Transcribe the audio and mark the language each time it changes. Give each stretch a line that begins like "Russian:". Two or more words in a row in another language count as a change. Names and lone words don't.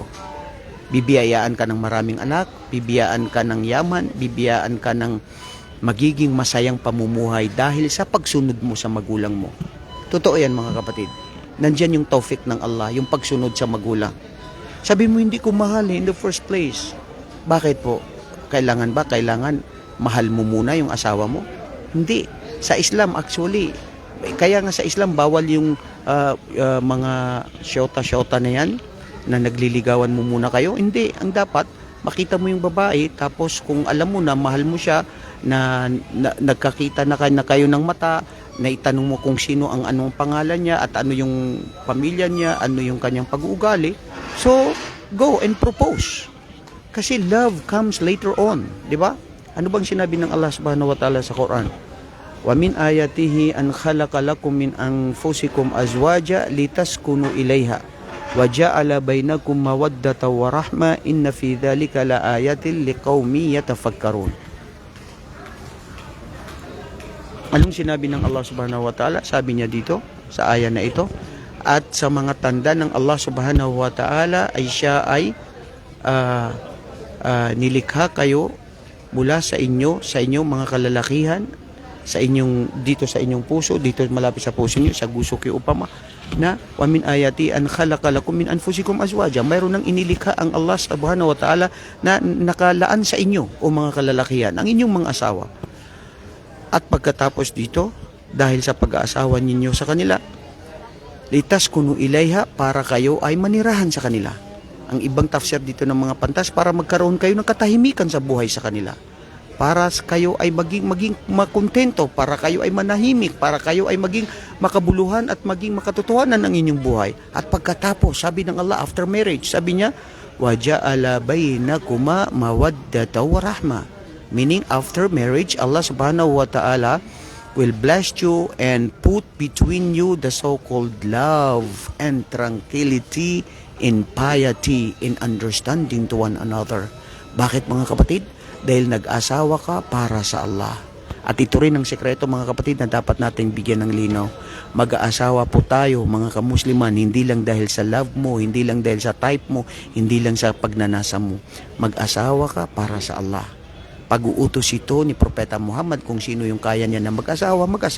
Filipino: Bibiyayaan ka ng maraming anak, bibiyayaan ka ng yaman, bibiyayaan ka ng magiging masayang pamumuhay dahil sa pagsunod mo sa magulang mo. Totoo yan mga kapatid. Nandyan yung taufik ng Allah, yung pagsunod sa magulang. Sabi mo, hindi ko mahal
English: in the first place.
Filipino: Bakit po? Kailangan mahal mo muna yung asawa mo? Hindi. Sa Islam actually, kaya nga sa Islam bawal yung mga syota-syota na yan na nagliligawan mo muna kayo. Hindi. Ang dapat, makita mo yung babae, tapos kung alam mo na mahal mo siya, na nagkakita na kayo ng mata, na itanong mo kung sino ang anong pangalan niya at ano yung pamilya niya, ano yung kanyang pag-uugali.
English: So, go and propose. Kasi love comes later on,
Filipino: di ba? Ano bang sinabi ng Allah
Arabic: سبحانه وتعالى
Filipino: sa Quran?
Arabic: ومن آياته أن خلق لكم من أنفسكم أزواجا لتسكنوا إليها وجعل بينكم مودة ورحمة إن في ذلك لآيات لقوم يتفكرون.
Filipino: Anong sinabi ng Allah
Arabic: سبحانه وتعالى?
Filipino: Sabi niya dito sa aya na ito, at sa mga tanda ng Allah
Arabic: سبحانه وتعالى
Filipino: ay siya ay nilikha kayo mula sa inyong mga kalalakihan, sa inyong puso, dito malapit sa puso niyo, sa gusok yung upama, na
Arabic: ومن آياته أن خلق لكم من أنفسكم أزواجا.
Filipino: Mayroon nang inilikha ang Allah
Arabic: سبحانه وتعالى
Filipino: na nakalaan sa inyo o mga kalalakihan, ang inyong mga asawa. At pagkatapos dito, dahil sa pag-aasawa ninyo sa kanila,
Arabic: لتسكنوا إليها,
Filipino: para kayo ay manirahan sa kanila. Ang ibang tafsir dito ng mga pantas, para magkaroon kayo ng katahimikan sa buhay sa kanila. Para kayo ay maging makontento, para kayo ay manahimik, para kayo ay maging makabuluhan at maging makatotohanan ng inyong buhay. At pagkatapos, sabi ng Allah,
English: after marriage,
Filipino: sabi niya,
Arabic: وَجَعَلَ بَيْنَكُمَا مَوَدَّةً وَرَحْمَةً.
English: Meaning, after marriage, Allah
Arabic: سبحانه وتعالى
English: will bless you and put between you the so-called love and tranquility in piety, in understanding to one another.
Filipino: Bakit mga kapatid? Dahil nag-asawa ka para sa Allah. At ito rin ang sekreto mga kapatid na dapat nating bigyan ng linaw. Mag-aasawa po tayo mga kamusliman, hindi lang dahil sa love mo, hindi lang dahil sa type mo, hindi lang sa pagnanasa mo. Mag-asawa ka para sa Allah. Pag-uutos ito ni Propeta Muhammad kung sino yung kaya niya na mag-asawa.